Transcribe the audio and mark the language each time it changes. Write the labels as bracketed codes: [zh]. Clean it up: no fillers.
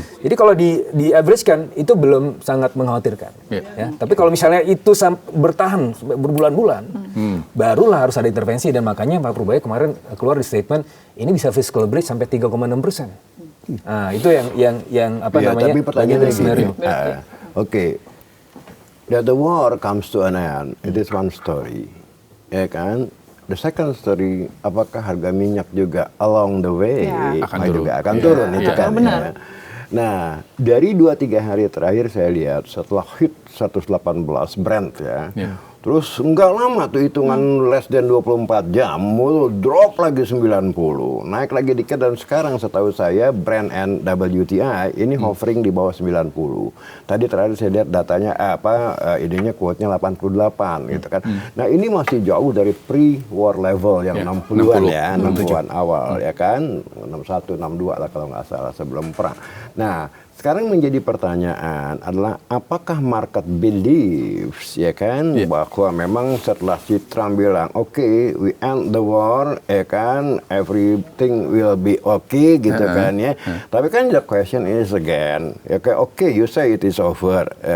[id] Jadi kalau di average kan itu belum sangat mengkhawatirkan. Ya. Tapi kalau misalnya itu bertahan berbulan-bulan, barulah harus ada intervensi, dan makanya Pak Purbaya kemarin keluar di statement ini bisa fiscal breach sampai 3,6%. Nah, itu yang apa namanya? Tapi pertanyaannya [en] scenario. [id] Oke. [en] That the war comes to an end, it is one story. [id] Ya kan? [en] The second story, [id] apakah harga minyak juga [en] along the way [id] akan turun itu kan. Benar. Ya. Nah, dari 2-3 hari terakhir saya lihat setelah hit 118 Brent ya. Terus nggak lama tuh hitungan less than 24 jam, drop lagi 90, naik lagi dikit, dan sekarang setahu saya Brent and WTI ini hovering di bawah 90. Tadi terakhir saya lihat datanya idenya quote-nya 88 gitu kan. Nah, ini masih jauh dari pre-war level yang 60-an 60-an awal ya kan, 61, 62 lah kalau nggak salah sebelum perang. Nah, sekarang menjadi pertanyaan adalah apakah [en] market believes [id] ya kan bahwa memang setelah si Trump bilang oke, [en] we end the war [id] ya kan, [en] everything will be okay [id] gitu kan ya. Tapi kan [en] the question is again [id] ya kayak oke, [en] you say it is over.